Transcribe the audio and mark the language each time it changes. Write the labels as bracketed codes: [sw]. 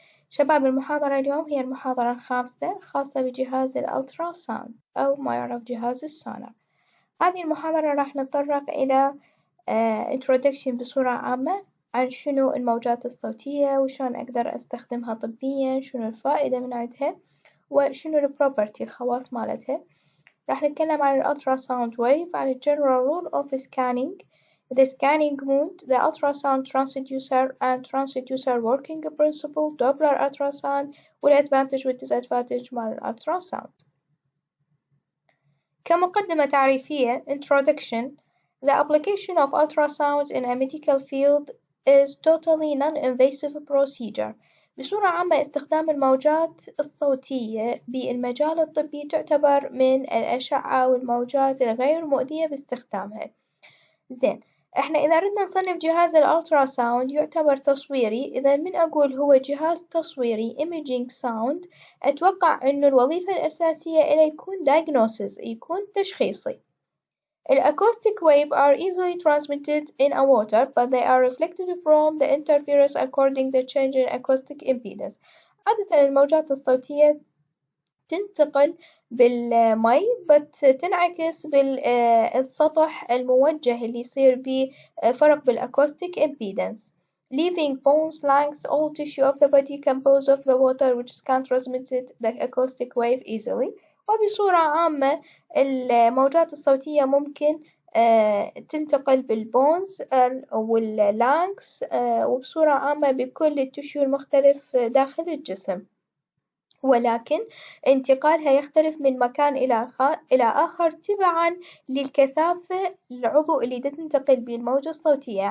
[ar] شباب، المحاضرة اليوم هي المحاضرة الخامسة خاصة بجهاز الألترا ساوند أو ما يعرف جهاز السونار. هذه المحاضرة راح نتطرق إلى introduction بصورة عامة عن شنو الموجات الصوتية وشون أقدر أستخدمها طبيا، شنو الفائدة من عندها وشنو البروبرتي الخواص مالتها. راح نتكلم عن الألتراساوند ويف، عن [en] general rule of scanning, the scanning mode, the ultrasound transducer and transducer working principle, Doppler ultrasound [ar] والadvantage والdisadvantage مال الألتراساوند. كمقدمة تعريفية introduction. [en] The application of ultrasound in a medical field is totally non-invasive procedure. [ar] بصورة عامة استخدام الموجات الصوتية بالمجال الطبي تعتبر من الأشعة والموجات الغير مؤذية باستخدامها. زين، احنا إذا ردنا نصنف جهاز الألتراساوند يعتبر تصويري. إذا من أقول هو جهاز تصويري [en] imaging sound، [ar] أتوقع إنه الوظيفة الأساسية إله يكون diagnosis، يكون تشخيصي. [en] Acoustic waves are easily transmitted in a water, but they are reflected from the interference according to the change in acoustic impedance. [ar] عادة الموجات الصوتية تنتقل بالمي تنعكس بالسطح الموجه اللي يصير بيه فرق بالacoustic impedance. [en] Leaving bones, lungs, all tissue of the body composed of the water which can transmit the acoustic wave easily. [ar] وبصورة عامة الموجات الصوتية ممكن تنتقل بالبونز واللانكس وبصورة عامة بكل التشو المختلف داخل الجسم، ولكن انتقالها يختلف من مكان إلى آخر تبعًا للكثافة العضو اللي تنتقل به الموجة الصوتية.